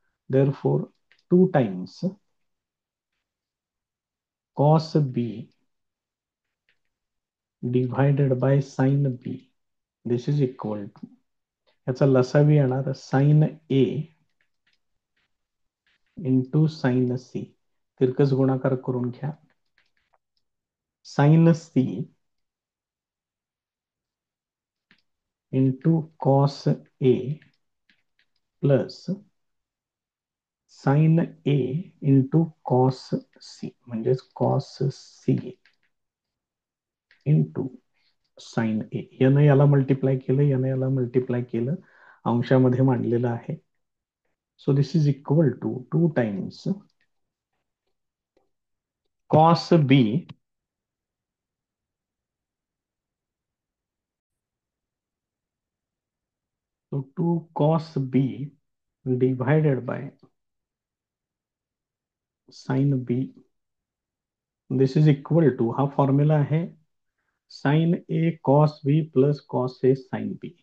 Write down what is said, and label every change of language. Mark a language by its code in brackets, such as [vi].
[en] therefore 2 times cos B divided by sine B, this is equal to, [mr] याचा लसावी येणार [en] Sine A into sine C. [mr] तिरकस गुणाकार करून घ्या. [en] Sine C into cos A plus sine A into cos C, म्हणजेच cos C into sine A. [mr] यानं याला multiply केलं, यानं याला मल्टिप्लाय केलं, अंशामध्ये मांडलेलं आहे. [en] so this is equal to 2 times cos B so 2 cos b divided by sin b, this is equal to, [mr] हा फॉर्म्युला आहे [en] Sine A cos B plus cos A sine B.